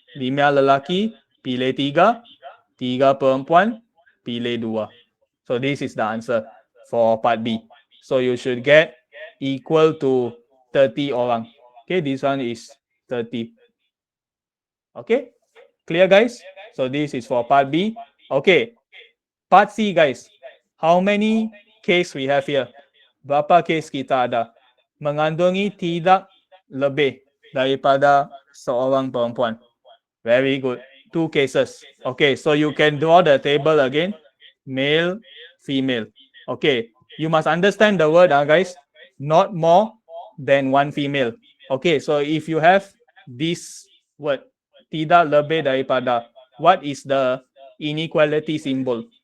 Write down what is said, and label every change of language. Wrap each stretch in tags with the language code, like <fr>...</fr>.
<ms>5 lelaki, pilih 3, 3 perempuan, pilih 2.</ms> <en>So this is the answer for part B. So you should get equal to 30 orang. Okay, this one is 30. Okay, clear guys? So this is for part B. Okay, part C guys. How many case we have here?</en> <ms>Berapa case kita ada? Mengandungi tidak lebih daripada seorang perempuan.</ms> <en>Very good. 2 cases. Okay, so you can draw the table again. Male, female. Okay, you must understand the word, guys. Not more than 1 female. Okay, so if you have this word,</en> <ms>tidak lebih daripada,</ms> <en>what is the inequality symbol?</en>